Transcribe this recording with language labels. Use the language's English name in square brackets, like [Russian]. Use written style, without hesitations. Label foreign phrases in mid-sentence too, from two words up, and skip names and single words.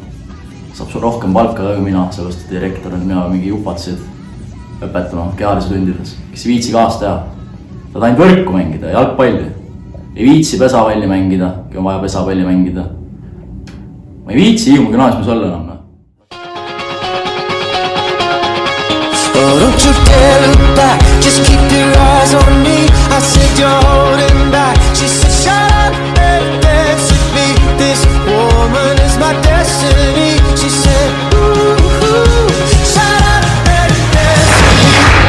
[Estonian] Saab sul rohkem palka ka kui mina, sellest direktor on mina mingi jupatsid õpetama kehalise tundides, kes ei viitsi kaasa teha. Saad ainult võrku mängida, jalgpalli. Ei viitsi pesapalli mängida, kui on vaja pesapalli mängida. Ma ei viitsi Hiiumaa Gümnaasiumis olla enam. [English] Oh, don't you dare look back, just keep your eyes on me. I said you're holding back. She said shut up and dance with me. This woman is my destiny. She said ooh, shut up and dance with me.